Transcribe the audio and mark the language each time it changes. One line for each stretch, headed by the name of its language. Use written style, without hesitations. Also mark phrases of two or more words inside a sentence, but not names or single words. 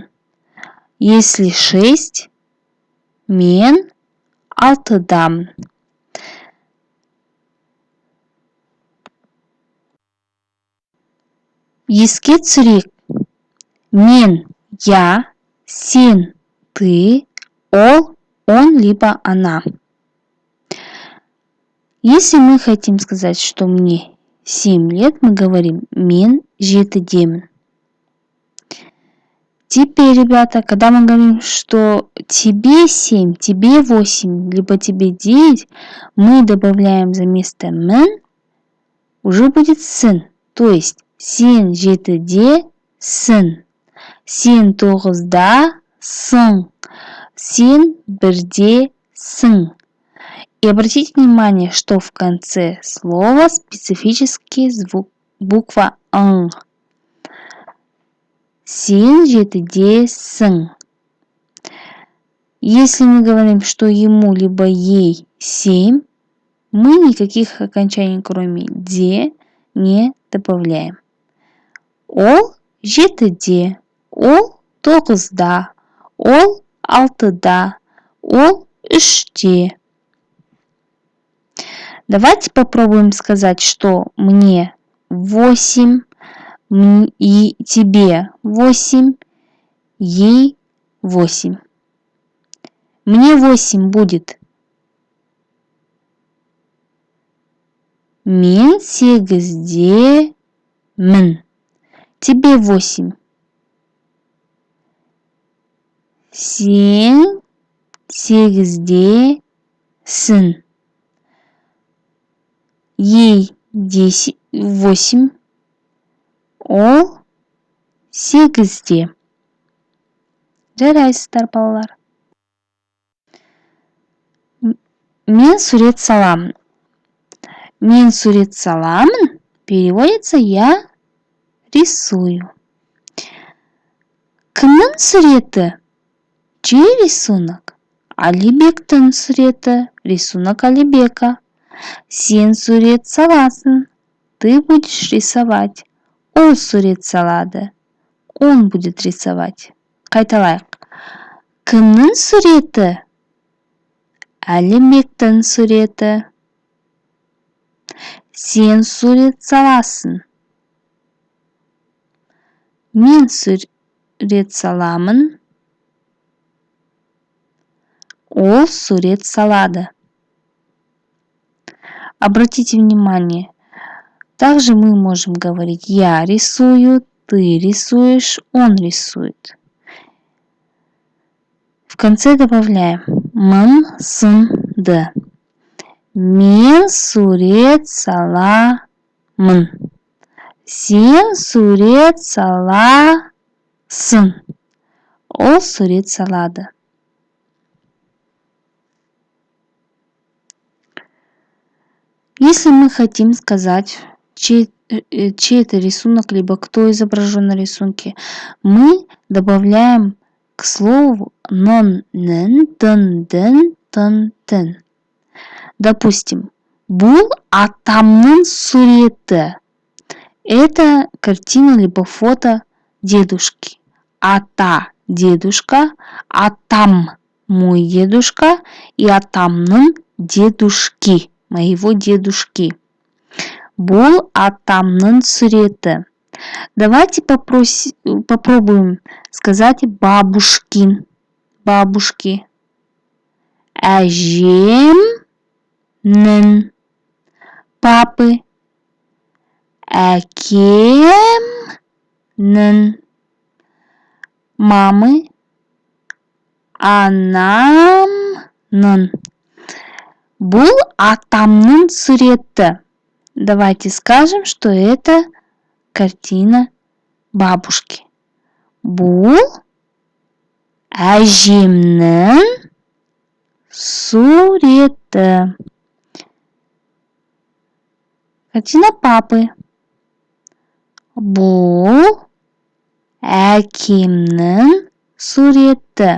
Kazakh: Если 6, мен 6-дамын. Еске түсірейік. Мен, я, сен,
Russian: ты, он, либо она. Если мы хотим сказать, что мне 7 лет, мы говорим
Kazakh: мен 7-демін.
Russian: Теперь, ребята, когда мы говорим, что тебе 7, тебе 8, либо тебе 9, мы добавляем за место «мен», уже будет «сын». То есть
Kazakh: сен 7-десің, сен 9-дасың, сен 1-десің.
Russian: И обратите внимание, что в конце слова специфический звук, буква «ң».
Kazakh: Сен 7-десің.
Russian: Если мы говорим, что ему либо ей 7, мы никаких окончаний, кроме «де», не добавляем.
Kazakh: Ол 7-де, ол 9-да, ол 6-да, ол 3-де.
Russian: Давайте попробуем сказать, что мне 8, и тебе 8, ей 8. Мне 8 будет.
Kazakh: Мен 8-демін.
Russian: Тебе 8.
Kazakh: Сен 8-десің.
Russian: Ей 8.
Kazakh: Ол 8-де. Жарайсыздар, балалар. Мен сурет саламын. Мен сурет саламын
Russian: переводится «я рисую».
Kazakh: Кімнің суреті?
Russian: Чей рисунок?
Kazakh: Алибектің суреті,
Russian: рисунок Алибека.
Kazakh: Сен сурет саласың,
Russian: ты будешь рисовать.
Kazakh: Ол сурет салады,
Russian: он будет рисовать.
Kazakh: Қайталайық. Кімнің суреті? Алибектің суреті. Сен сурет саласың. Мен сурет саламын. Ол сурет салады.
Russian: Обратите внимание, также мы можем говорить я рисую, ты рисуешь, он рисует. В конце добавляем мын, сын, ды.
Kazakh: Мен сурет саламын. Сен сурет саласың. Ол сурет салады.
Russian: Если мы хотим сказать, чей это рисунок, либо кто изображен на рисунке, мы добавляем к слову нон, нен, тын, дын, тын, тын.
Kazakh: Допустим, бұл атамның суреті.
Russian: Это картина либо фото дедушки. Ата – дедушка, атам – мой дедушка и атамның дедушки, моего дедушки.
Kazakh: Бұл атамның суреті.
Russian: Давайте попробуем сказать бабушкин. Бабушки.
Kazakh: Әжемнің.
Russian: Папы. Әкемнің. Мамы. Анамның.
Kazakh: Бұл атамның суреті.
Russian: Давайте скажем, что это картина бабушки.
Kazakh: Бұл әжемнің суреті.
Russian: Картина папы.
Kazakh: Бұл әкемнің суреті.